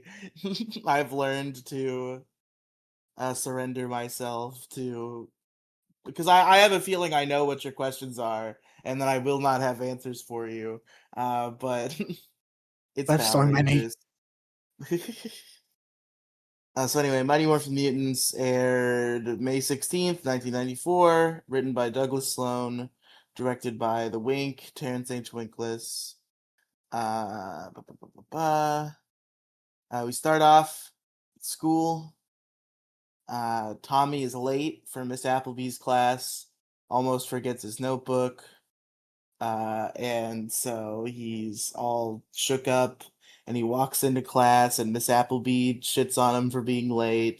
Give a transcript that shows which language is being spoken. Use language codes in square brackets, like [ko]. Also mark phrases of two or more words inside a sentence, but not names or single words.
[en] I've learned to surrender myself to because I have a feeling I know what your questions are, and then I will not have answers for you. But it's There's Power so many. Rangers. So anyway, Mighty Morphin Mutants aired May 16th, 1994, written by Douglas Sloan, directed by The Wink, Terrence H. Winkless. Uh, ba, ba, ba, ba, ba. We start off at school. Tommy is late for Miss Appleby's class, almost forgets his notebook. And so he's all shook up and he walks into class and Miss Appleby shits on him for being late.